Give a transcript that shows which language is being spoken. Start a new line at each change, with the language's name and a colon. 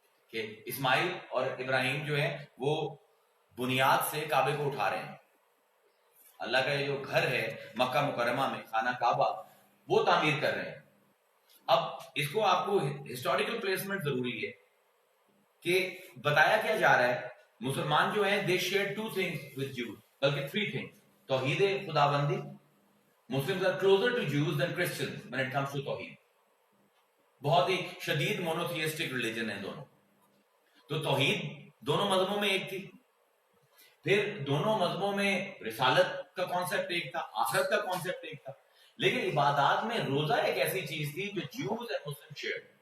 Urdu: کہ اسماعیل اور ابراہیم جو ہیں وہ بنیاد سے کعبے کو اٹھا رہے ہیں. اللہ کا یہ جو گھر ہے مکہ مکرمہ میں خانہ کعبہ وہ تعمیر کر رہے ہیں. اب اس کو آپ کو ہسٹوریکل پلیسمنٹ ضروری ہے کہ بتایا کیا جا رہا ہے. مسلمان جو ہیں
English: they share 2 things with Jews, بلکہ 3 things.
Urdu: توحید خداوندی.
English: Muslims are closer to Jews than Christians when it comes to توحید.
Urdu: بہت ہی شدید مونوتھیسٹک ریلیجن ہے دونوں. تو توحید دونوں مذہبوں میں ایک تھی. پھر دونوں مذہبوں میں رسالت کا کانسیپٹ ایک تھا، آخرت کا کانسیپٹ ایک تھا. لیکن عبادات میں روزہ ایک ایسی چیز تھی جو جیوز اینڈ مسلم شیئر.